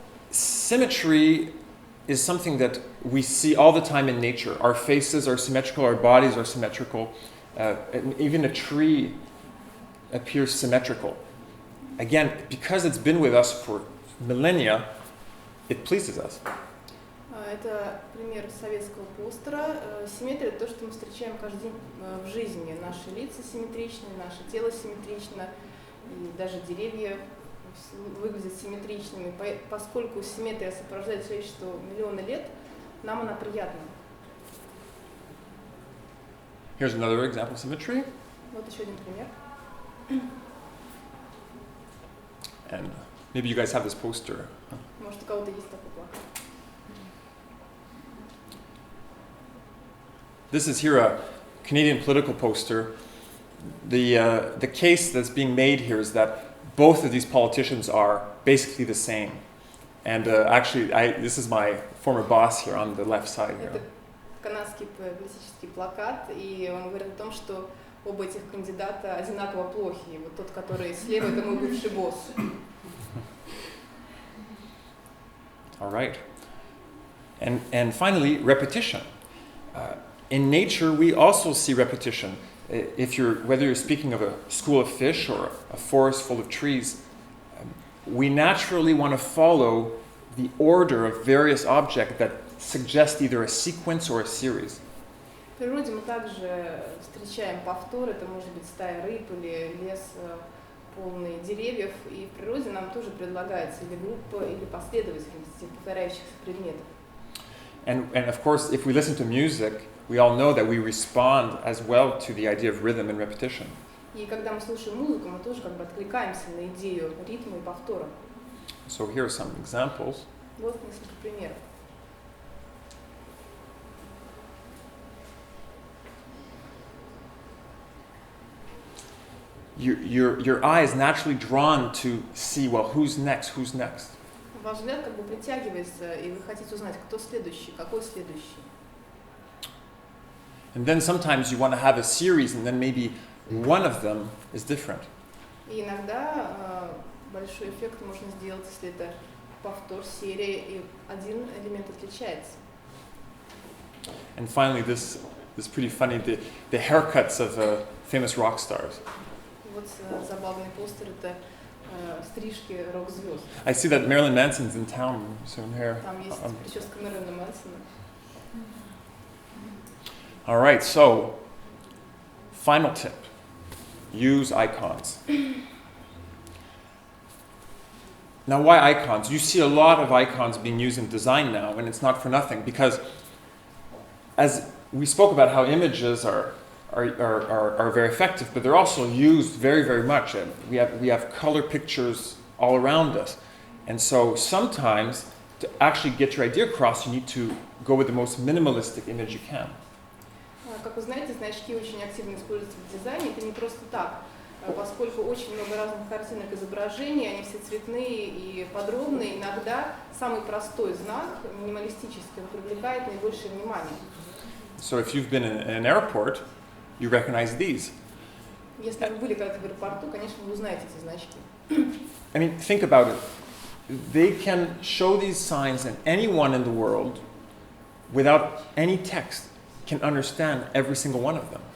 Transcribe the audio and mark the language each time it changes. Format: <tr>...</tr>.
<en>Symmetry is something that we see all the time in nature. Our faces are symmetrical, our bodies are symmetrical, and even a tree appears symmetrical. Again, because it's been with us for millennia, it pleases us.</en> <ru>Это пример советского постера. Симметрия – это то, что мы встречаем каждый день в жизни. Наши лица симметричны, наше тело симметрично, и даже деревья выглядят симметричными. Поскольку симметрия сопровождает человечество миллионы лет, нам она приятна.</ru> <en>Here's another example of symmetry.</en> <ru>Вот еще один пример.</ru> <en>And maybe you guys have this poster.</en> <ru>Может, у кого-то есть такой плакат.</ru> <en>This is here a Canadian political poster. The case that's being made here is that both of these politicians are basically the same. And actually, this is my former boss here on the left side here.</en> <ru>Это канадский политический плакат, и он говорит о том, что оба этих кандидата одинаково плохи. Вот тот, который слева, это мой бывший босс.</ru> <en>All right. And finally, repetition. In nature, we also see repetition. Whether you're speaking of a school of fish or a forest full of trees, we naturally want to follow the order of various objects that suggest either a sequence or a series.</en> <ru>В природе мы также встречаем повтор, это может быть стая рыб или лес полный деревьев, и в природе нам тоже предлагается или группа, или последовательность повторяющихся предметов.</ru> <en>And of course, if we listen to music, we all know that we respond as well to the idea of rhythm and repetition.</en> <ru>И когда мы слушаем музыку, мы тоже как бы откликаемся на идею ритма и повтора.</ru> <en>So here are some examples.</en> <ru>Вот несколько примеров.</ru> <en>Your eye is naturally drawn to see, well, who's next?</en> <ru>Ваш взгляд как бы притягивается, и вы хотите узнать, кто следующий, какой следующий.</ru> <en>And then sometimes you want to have a series, and then maybe one of them is different.</en> <ru>И иногда большой эффект можно сделать, если это повтор серии, и один элемент отличается.</ru> <en>And finally, this is pretty funny, the haircuts of famous rock stars.</en> <ru>Вот забавный постер, это стрижки рок-звезд.</ru> <en>I see that Marilyn Manson's in town soon here.</en> <ru>Там есть прическа Мэрилина Мэнсона.</ru> <en>All right, so final tip. Use icons. Now, why icons? You see a lot of icons being used in design now, and it's not for nothing, because as we spoke about how images are very effective, but they're also used very, very much. And we have color pictures all around us. And so sometimes, to actually get your idea across, you need to go with the most minimalistic image you can.</en> <ru>Как вы знаете, значки очень активно используются в дизайне. Это не просто так, поскольку очень много разных картинок, изображений, они все цветные и подробные. Иногда самый простой знак, минималистический, он привлекает наибольшее внимание.</ru> <en>So if you've been in an airport, you recognize these.</en> <ru>Если вы были когда-то в аэропорту, конечно, вы узнаете эти значки.</ru> <en>I mean, think about it. They can show these signs, and anyone in the world, without any text, can understand every single one of them.</en>